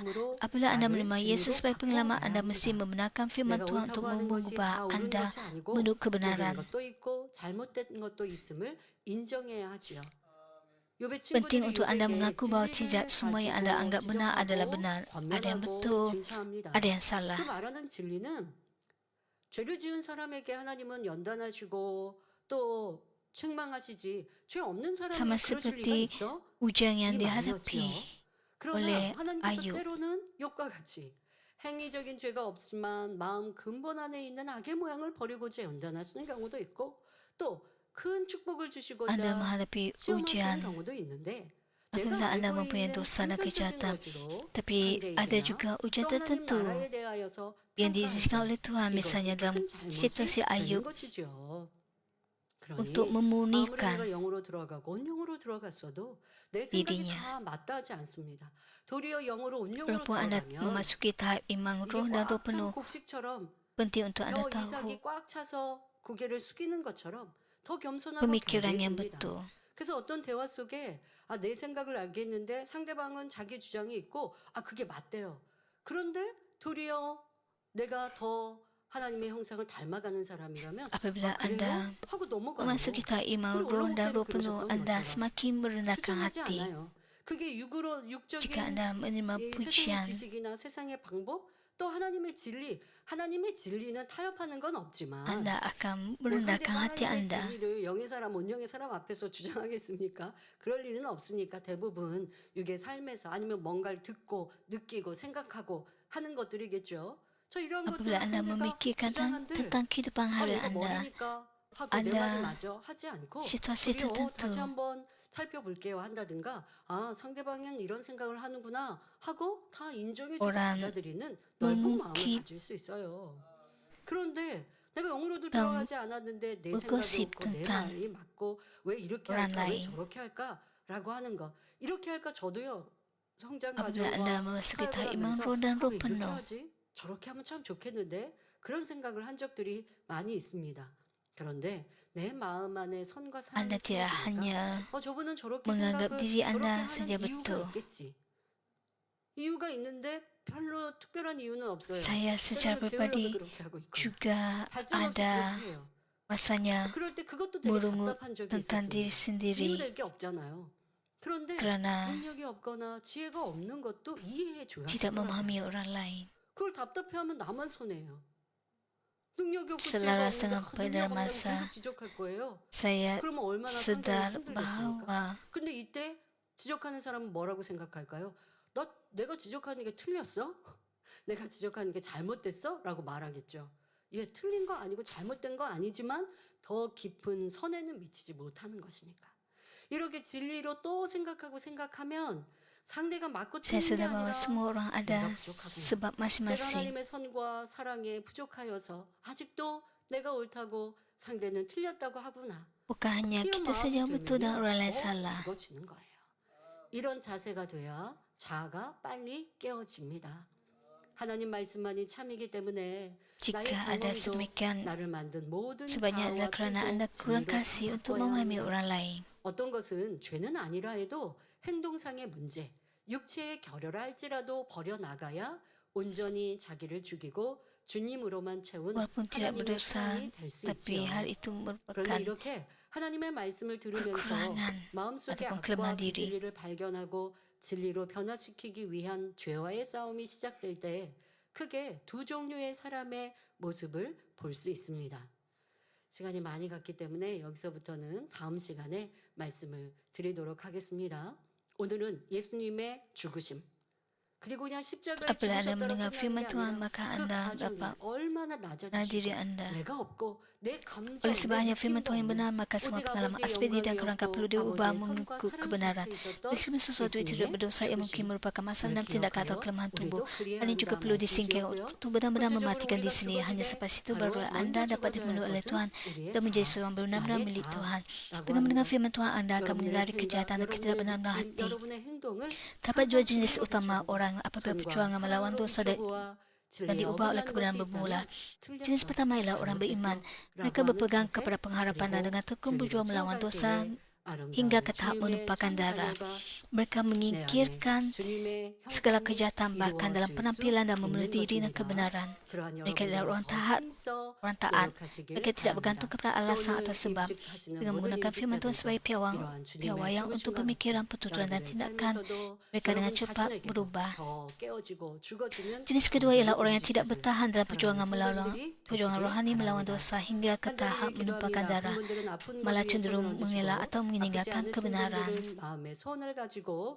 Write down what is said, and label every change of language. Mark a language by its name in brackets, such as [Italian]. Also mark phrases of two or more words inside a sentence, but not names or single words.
[Malay] Apabila Anda menerima Yesus sebagai penyelamat, Anda mesti membenarkan firman Tuhan untuk mengubah Anda menurut kebenaran. Penting untuk Anda mengaku bahawa tidak semua yang Anda anggap benar adalah benar. Ada yang betul, ada yang salah. [Korean] 죄를 지은 사람에게 하나님은 연단하시고 또 책망하시지 죄 없는 사람이 [Malay] Sama [Korean] 그러실 리가 [Malay] seperti [Korean] 있어? [Malay] ujian yang [Korean] 이 [Malay] dihadapi [Korean] 말이었죠. 그러나 [Malay] oleh [Korean] 하나님께서 [Malay] Ayub. [Korean] 때로는 욥과 같이 행위적인 죄가 없지만 마음 근본 안에 있는 악의 모양을 버리고자 연단하시는 경우도 있고 또 큰 축복을 [Malay] Anda [Korean] 주시고자 [Malay] menghadapi [Korean] 시험하시는 [Malay] ujian [Korean] 경우도 있는데 [Malay] apabila [Korean] 내가 [Malay] Anda [Korean] 알고 [Malay] mempunyai [Korean] 있는 [Malay] dosa dan [Korean] 한편적인 [Malay] kejahatan. [Korean] 것으로 [Malay] Tapi [Korean] 상대에 [Malay] ada [Korean] 대하여 [Malay] juga ujian [Korean] 또 하나님 [Malay] tertentu [Korean] 나라에 대하여서 [Malay] yang [Korean] 평가할 [Malay] diizinkan [Korean] 때 [Malay] oleh Tuhan, [Korean] 이것이 [Malay] misalnya dalam [Korean] 큰 잘못이 [Malay] situasi [Korean] 되는 [Malay] Ayub [Korean] 것이죠. [Malay] untuk [Korean] 그러니 아무리 내가 [Malay] memurnikan [Korean] 영으로 들어가고 온영으로 들어갔어도 내 생각이 [Malay] dirinya. [Korean] 다 마땅하지 않습니다. 도리어 영으로 온영으로 [Malay] Walaupun Anda [Korean] 들어가면 [Malay] memasuki tahap iman [Korean] 이게 [Malay] roh dan roh [Korean] 꽉 찬 [Malay] penuh, [Korean] 곡식처럼 [Malay] penting untuk Anda [Korean] 벼 [Malay] tahu [Korean] 이삭이 꽉 차서 고개를 숙이는 것처럼 더 겸손하고 [Malay] pemikiran yang [Korean] 겸비해집니다. [Malay] betul. [Korean] 그래서 어떤 대화 속에 내 생각을 알겠는데 상대방은 자기 주장이 있고 그게 맞대요. 그런데 도리어 내가 더 하나님의 형상을 닮아가는 사람이라면 [Malay] Apabila [Korean] 그래요? [Malay] Anda [Korean] 하고 넘어가요. [Malay] memasuki tahap iman [Korean] 우리 [Malay] roh [Korean] 올라 [Malay] dan [Korean] 목사님 [Malay] roh penuh, [Korean] 그러셨던 [Malay] Anda [Korean] 것처럼 [Malay] semakin merendahkan [Korean] 수준하지 [Malay] hati. [Korean] 않아요. 그게 육적인 [Malay] Jika Anda menerima [Korean] 이 세상의 [Malay] pujian [Korean] 지식이나 세상의 방법 또 하나님의 진리는 타협하는 건 없지만 [Malay] Anda akan [Korean] 뭐 [Malay] merendahkan [Korean] 상대가 [Malay] hati [Korean] 하나님의 [Malay] Anda. [Korean] 진리를 영의 사람, 온영의 사람 앞에서 주장하겠습니까? 그럴 일은 없으니까 대부분 육의 삶에서 아니면 뭔가를 듣고 느끼고 생각하고 하는 것들이겠죠. 저 이런 것들 [Malay] Apabila Anda [Korean] 상대가 [Malay] memikirkan [Korean] 주장한들 [Malay] tentang kehidupan harian [Korean] 내가 [Malay] Anda, [Korean] 머리니까 하고 내 [Malay] Anda [Korean] 말이 맞아 하지 않고 [Malay] situasi [Korean] 우리 [Malay] tertentu [Korean] 다시 한번 살펴볼게요 한다든가 상대방은 이런 생각을 하는구나 하고 다 인정해주고 [Malay] Orang [Korean] 받아들이는 넓은 마음을 [Malay] mengungkit [Korean] 가질 수 있어요. 그런데 내가 영으로도 [Malay] dalam [Korean] 들어가지 않았는데 내 생각이 [Malay] bergosip [Korean] 없고 내 [Malay] tentang [Korean] 말이 맞고 왜 이렇게 [Malay] orang [Korean] 할까 왜 [Malay] lain. [Korean] 저렇게 할까라고 하는 거 이렇게 할까 저도요 성장 [Malay] Apabila Anda [Korean] 과정과 [Malay] memasuki [Korean] 사역을 [Malay] tahap iman [Korean] 하면서 [Malay] roh dan [Korean] 왜 [Malay] roh [Korean] 이렇게 [Malay] penuh, [Korean] 하지 저렇게 하면 참 좋겠는데 그런 생각을 한 적들이 많이 있습니다. 그런데 내 마음 안에 선과 사랑이 [Malay] Anda tidak [Korean] 채워지니까 [Malay] hanya [Korean] 저분은 저렇게 [Malay] menganggap [Korean] 생각을 [Malay] diri [Korean] 저렇게 [Malay] Anda [Korean] 하는 [Malay] saja [Korean] 이유가 [Malay] betul. [Korean] 있겠지. 이유가 있는데 별로 특별한 이유는 없어요. [Malay] Saya secara [Korean] 때로는 게을러서 [Malay] pribadi [Korean] 그렇게 하고 있고 [Malay] juga [Korean] 발전 없이 [Malay] ada [Korean] 그렇게 해요. [Malay] masanya [Korean] 그럴 때 그것도 되게 [Malay] merungut [Korean] 답답한 적이 [Malay] tentang diri [Korean] 있었습니다. [Malay] sendiri [Korean] 이유될 게 없잖아요. 그런데 [Malay] kerana [Korean] 능력이 없거나 지혜가 없는 것도 이해해 줘야 [Malay] tidak [Korean] 하더라고요. [Malay] memahami orang lain. [Korean] 그걸 답답해하면 나만 손해요. 능력이 없고 [Malay] Selaras [Korean] 지혜가 [Malay] dengan [Korean] 없는데 [Malay] pada [Korean] 능력 없다고 [Malay] masa [Korean] 계속 지적할 거예요. [Malay] saya [Korean] 그러면 얼마나 상대가 [Malay] sedar [Korean] 힘들겠습니까? [Malay] bahwa [Korean] 근데 이때 지적하는 사람은 뭐라고 생각할까요? 내가 지적하는 게 틀렸어? 내가 지적하는 게 잘못됐어? 라고 말하겠죠. 틀린 거 아니고 잘못된 거 아니지만 더 깊은 선에는 미치지 못하는 것이니까. 이렇게 진리로 또 생각하면 상대가 맞고 [Malay] saya [Korean] 틀린 게 [Malay] sedar bahwa [Korean] 아니라 [Malay] semua orang ada [Korean] 내가 부족하구나. [Malay] sebab [Korean] 내가 [Malay] masing-masing. [Korean] 하나님의 선과 사랑에 부족하여서 아직도 내가 옳다고 상대는 틀렸다고 하구나. [Malay] Bukan hanya [Korean] 이런 [Malay] kita saja yang [Korean] 마음이 [Malay] betul dan [Korean] 들면요, [Malay] orang lain [Korean] 더 [Malay] salah. [Korean] 죽어지는 거예요. 이런 자세가 돼야 자아가 빨리 깨어집니다. 하나님 말씀만이 참이기 때문에 [Malay] Jika [Korean] 나의 [Malay] ada [Korean] 경험도 [Malay] sedemikian, [Korean] 나를 만든 모든 [Malay] sebanyak adalah [Korean] 자아와 [Malay] kerana [Korean] 태도, [Malay] Anda kurang [Korean] 진리를 [Malay] kasih [Korean] 다 [Malay] untuk [Korean] 바꿔야 [Malay] memahami [Korean] 합니다. [Malay] orang lain. [Korean] 어떤 것은 죄는 아니라 해도 행동상의 문제, 육체의 결여라 할지라도 버려나가야 온전히 자기를 죽이고 주님으로만 채운 [Malay] Walaupun tidak [Korean] 하나님의 [Malay] berdosa, [Korean] 사랑이 될 수 [Malay] tapi [Korean] 있지요. [Malay] hal itu [Korean] 그런데 [Malay] merupakan [Korean] 이렇게 하나님의 말씀을 들으면서 [Malay] kekurangan [Korean] 마음속의 [Malay] ataupun [Korean] 악과 [Malay] kelemahan diri. [Korean] 비진리를 발견하고 진리로 변화시키기 위한 죄와의 싸움이 시작될 때 크게 두 종류의 사람의 모습을 볼 수 있습니다. 시간이 많이 갔기 때문에 여기서부터는 다음 시간에 말씀을 드리도록 하겠습니다. 오늘은 예수님의 죽으심 그리고 그냥 십자가에 [Malay] Apabila Anda [Korean] 죽으셨다고 [Malay] mendengar [Korean] 끝나는 [Malay] firman [Korean] 게 [Malay] Tuhan, [Korean] 아니라 [Malay] maka [Korean] 그 [Malay] Anda [Korean] 과정이 [Malay] dapat [Korean] 얼마나 [Malay] mengenal diri [Korean] 낮아지시고 [Malay] Anda. [Korean] 내가 없고 내 감정, [Malay] Oleh sebab [Korean] 내 [Malay] hanya firman [Korean] 느낌도 [Malay] Tuhan yang [Korean] 없는 [Malay] benar, maka semua [Korean] 오직 [Malay] pengalaman [Korean] 아버지의 [Malay] asbedi dan kerangka [Korean] 영광이었고 [Malay] perlu diubah [Korean] 아버지의 선과 [Malay] mengikut [Korean] 사랑 [Malay] kebenaran. [Korean] 속에 있었던 [Malay] Meskipun sesuatu yang tidak [Korean] 예수님의 [Malay] berdosa yang mungkin [Korean] 죽으심 [Malay] merupakan masalah dalam tindakan atau kelemahan tubuh, [Korean] 우리도 그리해야 [Malay] hal ini juga [Korean] 한다 [Malay] perlu disingkirkan [Korean] 말씀이고요. [Malay] untuk benar-benar [Korean] 구체적으로 [Malay] mematikan di [Korean] 우리가 [Malay] sini. Hanya [Korean] 죽어지되 [Malay] selepas itu [Korean] 바로 [Malay] baru Anda [Korean] 먼저 [Malay] dapat [Korean] 죽어져야 [Malay] dipenuhi [Korean] 할 [Malay] oleh [Korean] 것은 [Malay] Tuhan [Korean] 우리의 [Malay] dan menjadi [Korean] 자아, [Malay] seorang benar-benar [Korean] 나의 [Malay] milik Tuhan. [Korean] 자아라고 [Malay] Dengan mendengar [Korean] 합니다. [Malay] firman Tuhan, Anda akan [Korean] 여러분의 [Malay] menghindari [Korean] 생각, [Malay] kejahatan dan ketidakbenaran hati. [Korean] 여러분의 행동을 [Malay] Terdapat dua [Korean] 항상 [Malay] jenis [Korean] 진리로 [Malay] utama [Korean] 비춰보고 [Malay] orang apabila [Korean] 선과 [Malay] perjuangan melawan [Korean] 사랑으로 [Malay] dosa dan [Korean] 비추고와 진리에 [Malay] diubah oleh [Korean] 어긋나는 [Malay] kebenaran [Korean] 것이 [Malay] bermula. [Korean] 있다면 [Malay] Jenis [Korean] 틀렸어, [Malay] pertama ialah orang beriman. [Korean] 잘못했어 [Malay] Mereka [Korean] 라고 [Malay] berpegang [Korean] 하는 [Malay] kepada [Korean] 자세, [Malay] pengharapan dan [Korean] 그리고 [Malay] dengan tekun [Korean] 진리로 [Malay] berjuang melawan [Korean] 채워갈 [Malay] dosa [Korean] 때에 [Malay] hingga [Korean] 아름다운 [Malay] ke tahap [Korean] 주님의 [Malay] menumpahkan darah. [Korean] 자녀가 [Malay] Mereka [Korean] 내 안에 [Malay] menyingkirkan [Korean] 주님의 [Malay] segala [Korean] 형상이 [Malay] kejahatan bahkan dalam [Korean] 이루어질 수 [Malay] penampilan dan memenuhi [Korean] 있는 [Malay] diri dan [Korean] 것입니다. [Malay] kebenaran. [Korean] 그러한 [Malay] Mereka adalah [Korean] 여러분들과 [Malay] orang [Korean] 더 [Malay] taat, [Korean] 힘써 [Malay] orang taat. [Korean] 노력하시길 [Malay] Mereka tidak bergantung [Korean] 바랍니다. [Malay] kepada alasan [Korean] 오늘 [Malay] atau sebab. [Korean] 입식하시는 [Malay] Dengan [Korean] 모든 [Malay] menggunakan firman Tuhan sebagai [Korean] 임직자들과 이러한 [Malay] piawai [Korean] 주님의 [Malay] untuk [Korean] 죽으심과 [Malay] pemikiran, [Korean] 같이 [Malay] pertuturan dan [Korean] 여러분의 [Malay] tindakan, [Korean] 삶에서도 [Malay] mereka dengan [Korean] 여러분 [Malay] cepat [Korean] 자신에게도 [Malay] berubah. [Korean] 더 깨어지고 죽어지는 [Malay] Jenis kedua ialah [Korean] 모든 [Malay] orang yang tidak [Korean] 임직자들, [Malay] bertahan dalam perjuangan [Korean] 사랑하는 [Malay] melawan [Korean] 성도님들이 [Malay] perjuangan [Korean] 되시길 [Malay] rohani melawan [Korean] 바랍니다. [Malay] dosa hingga ke tahap [Korean] 간절히 [Malay] menumpahkan [Korean] 기도합니다. [Malay] darah, [Korean] 아픈 분들은 아픈 것 [Malay] malah [Korean] 위에 손을 [Malay] cenderung mengelak [Korean] 얹으시고 [Malay] atau [Korean] 아프지 [Malay] meninggalkan [Korean] 않으신 [Malay] kebenaran. [Korean] 분들은 마음에 소원을 가지고